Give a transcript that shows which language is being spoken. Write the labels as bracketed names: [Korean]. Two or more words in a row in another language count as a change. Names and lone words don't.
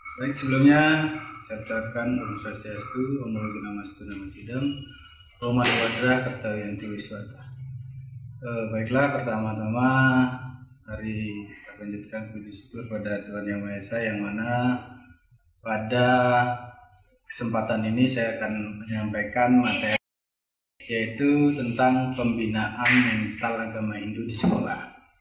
[Indonesian] Baik, sebelumnya saya ucapkan [Sanskrit] ॐ स्वस्त्यस्तु ॐ नमो नमस्तु नमो सिद्धम् ॐ मनि पद्र कर्तवियन्ति विश्वत. [Indonesian] Baiklah, pertama-tama hari kita lanjutkan puji syukur pada Tuhan Yang Maha Esa, yang mana pada kesempatan ini saya akan menyampaikan materi yaitu tentang pembinaan mental agama Hindu di sekolah.